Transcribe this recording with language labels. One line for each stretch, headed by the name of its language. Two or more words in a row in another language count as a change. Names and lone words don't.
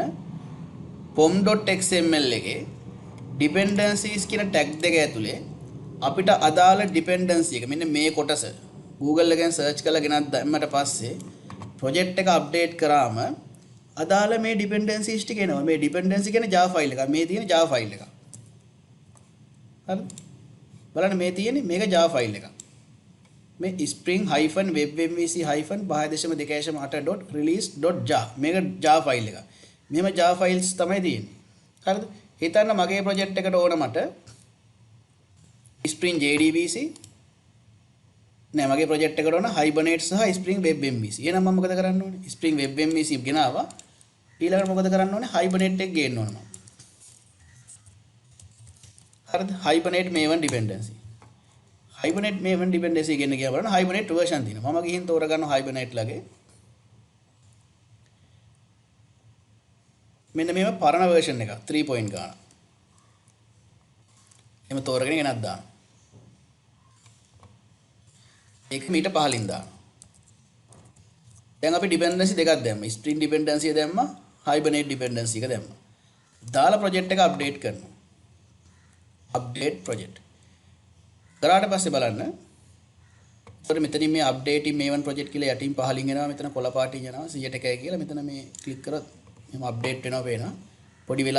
Sinhala: pom.xml එකේ dependencies කියන tag දෙක ඇතුලේ අපිට අදාළ dependency එක මෙන්න මේ කොටස Google එකෙන් search කරලා ගෙනත් දැම්මට පස්සේ project එක update කරාම අදාළ මේ dependencies ටික එනවා. මේ dependency කියන්නේ Java file එක. මේ තියෙන Java file එක. හරි? බලන්න මේ තියෙන්නේ මේක Java file එක. මේ spring-webmvc-5.2.release.jar මේක Java file එක. මෙහෙම Java files තමයි තියෙන්නේ. හරිද? හිතන්න මගේ project එකට ඕන මට Spring JDBC නෑ මගේ project එකට ඕන Hibernate සහ Spring Web MVC. එහෙනම් මම මොකද කරන්න ඕනේ? Spring Web MVC ගෙනාවා. ඊළඟට මොකද කරන්න ඕනේ? Hibernate එක ගේන්න ඕන මම. හරිද?
English: Hibernate Maven dependency.
Sinhala: Hibernate Maven dependency ගෙන්න ගියා බලන්න Hibernate version තියෙනවා. මම ගිහින් තෝරගන්නවා Hibernate ලගේ. මෙන්න මේව පරණ version එක 3 point ගන්න. එහම තෝරගෙන ගෙනත් දාන්න. ඒක මීට පහලින් දාන්න. දැන් අපි dependency දෙකක් දැම්මා. Spring dependency එක දැම්මා, Hibernate dependency එක දැම්මා. දාලා project එක update කරනවා.
English: update project.
Sinhala: කරාට පස්සේ බලන්න. ඒතකොට මෙතනින් මේ
English: update Maven project
Sinhala: කියලා යටින් පහලින් එනවා. මෙතන කොළ පාටින් යනවා 100%යි කියලා. මෙතන මේ click කරොත් එහෙම අප්ඩේට් වෙනවා පේනවා.